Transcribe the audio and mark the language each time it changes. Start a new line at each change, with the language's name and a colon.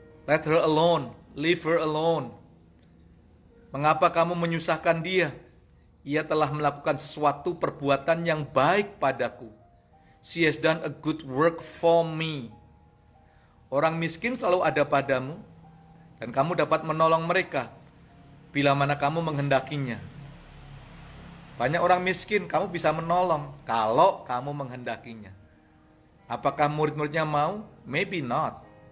English: Let her alone, leave her alone.
Indonesian: Mengapa kamu menyusahkan dia? Ia telah melakukan sesuatu perbuatan yang baik padaku.
English: She has done a good work for me.
Indonesian: Orang miskin selalu ada padamu, dan kamu dapat menolong mereka bila mana kamu menghendakinya. Banyak orang miskin, kamu bisa menolong kalau kamu menghendakinya. Apakah murid-muridnya mau?
English: Maybe not.